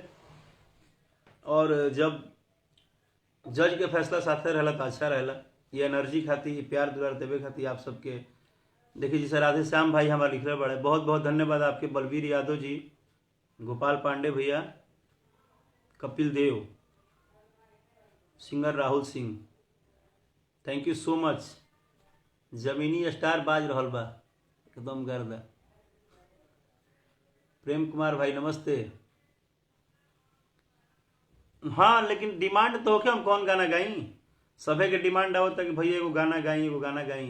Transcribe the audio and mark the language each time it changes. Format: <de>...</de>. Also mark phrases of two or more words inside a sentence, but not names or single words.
<bho>और जब जज के फैसला साथे रहला तो अच्छा रहला। ये एनर्जी खाती, ये प्यार दुलार देवे खाती आप सबके। देखिए जैसे राधे श्याम भाई हमारे लिख रहे बड़े, बहुत बहुत धन्यवाद आपके। बलवीर यादव जी, गोपाल पांडे भैया, कपिल देव, सिंगर राहुल सिंह,</bho> <en>Thank you so much.</en> <bho>जमीनी स्टार बाज रहल बा एकदम गर्दा। प्रेम कुमार भाई नमस्ते। हाँ, लेकिन डिमांड तो होके हम कौन गाना गाई। सभे के डिमांड आवता कि भैया एगो गाना गाई, एगो गाना गाई।</bho>